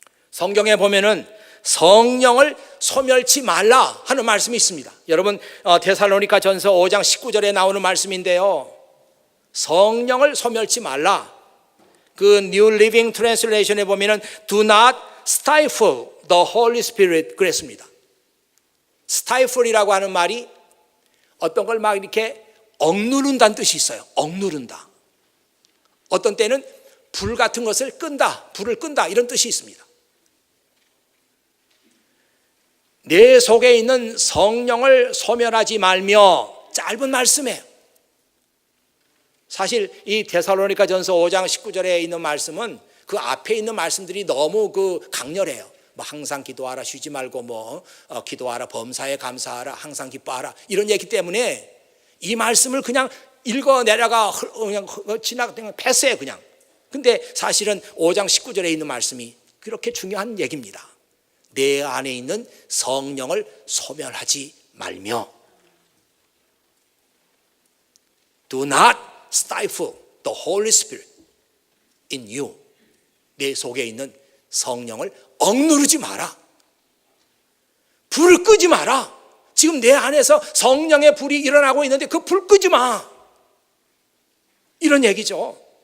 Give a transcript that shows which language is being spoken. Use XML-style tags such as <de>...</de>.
<ko>성경에 보면은 성령을 소멸치 말라 하는 말씀이 있습니다. 여러분 데살로니가 전서 5장 19절에 나오는 말씀인데요. 성령을 소멸치 말라. 그 New Living Translation에 보면은</ko> <en>Do not stifle the Holy Spirit</en> <ko>그랬습니다. stifle이라고 하는 말이 어떤 걸 막 이렇게 억누른다는 뜻이 있어요. 억누른다. 어떤 때는 불 같은 것을 끈다, 불을 끈다 이런 뜻이 있습니다. 내 속에 있는 성령을 소멸하지 말며 짧은 말씀이에요. 사실 이 데살로니가 전서 5장 19절에 있는 말씀은 그 앞에 있는 말씀들이 너무 강렬해요. 뭐 항상 기도하라, 쉬지 말고 기도하라, 범사에 감사하라, 항상 기뻐하라 이런 얘기 때문에 이 말씀을 그냥 읽어 내려가 그냥 지나가 패스해 그냥. 근데 사실은 5장 19절에 있는 말씀이 그렇게 중요한 얘기입니다. 내 안에 있는 성령을 소멸하지 말며</ko> <en>Do not stifle the Holy Spirit in you.</en> <ko>내 속에 있는 성령을 억누르지 마라. 불을 끄지 마라. 지금 내 안에서 성령의 불이 일어나고 있는데 그 불 끄지 마. 이런 얘기죠.</ko>